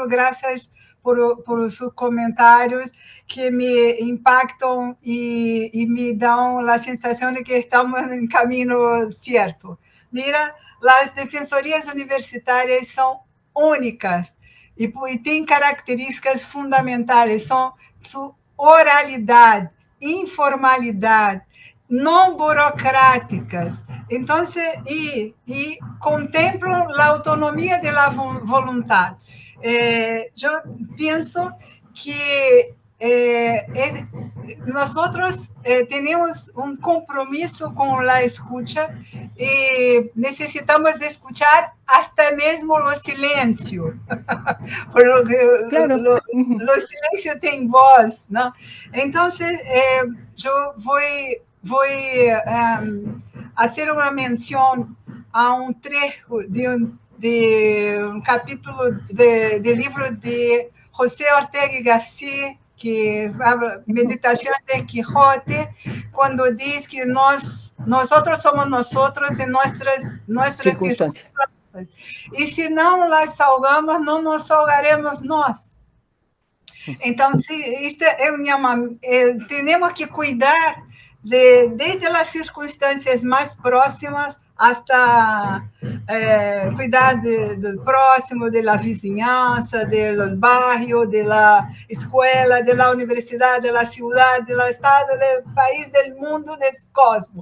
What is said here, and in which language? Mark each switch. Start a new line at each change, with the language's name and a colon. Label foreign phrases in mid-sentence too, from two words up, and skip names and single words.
Spanish: Gracias por sus comentarios que me impactan y me dan la sensación de que estamos en el camino cierto. Mira, las defensorías universitarias son únicas y tienen características fundamentales. Son su oralidad, informalidad,
Portuguese: não burocráticas. Então, e contemplam a autonomia da vontade. Eu penso que nós temos um compromisso com a escuta e necessitamos escutar até mesmo o silêncio, porque Claro. o silêncio tem voz, não? Então, eu fazer uma menção a um trecho de um capítulo de livro de José Ortega y Gasset, que habla Meditação de Quijote, quando diz que nós somos nós em nossas
Spanish: Circunstancia.
Portuguese: e se não
Spanish: las salgamos,
Portuguese: não nos salgaremos nós. Então, isto é temos que cuidar desde as circunstâncias mais próximas hasta cuidar do próximo, da vizinhança, do barrio, da escola, da universidade, da cidade, do estado, do país, do mundo, do cosmos.